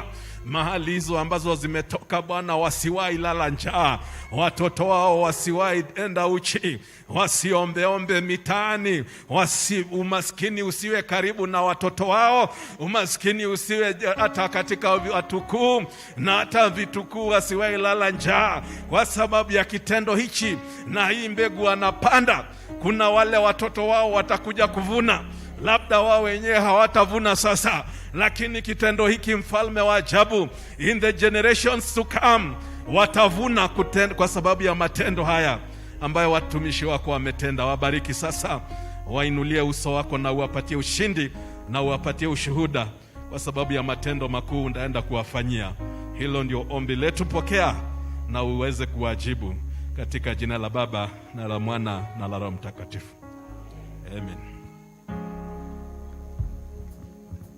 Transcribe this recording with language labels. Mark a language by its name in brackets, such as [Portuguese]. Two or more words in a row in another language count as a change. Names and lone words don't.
[Swahili] Mahali hizo ambazo zimetoka Bwana, wasiwahi lala njaa, watoto wao wasiwahi enda uchi, wasiombeombe mitaani, umaskini usiwe karibu na watoto wao, umaskini usiwe hata katika watukuu na hata vitukuu, wasiwahi lala njaa kwa sababu ya kitendo hichi. Na hii mbegu wanapanda, kuna wale watoto wao watakuja kuvuna, labda wao wenyewe hawatavuna sasa, lakini kitendo hiki Mfalme wa ajabu, [English] in the generations to come [Swahili] watavuna kwa sababu ya matendo haya ambayo watumishi wako wametenda. Wabariki sasa, wainulie uso wako na uwapatie ushindi na uwapatie ushuhuda kwa sababu ya matendo makuu unaenda kuwafanyia. Hilo ndio ombi letu, pokea na uweze kuwajibu katika jina la Baba na la Mwana na la Roho Mtakatifu. Amen.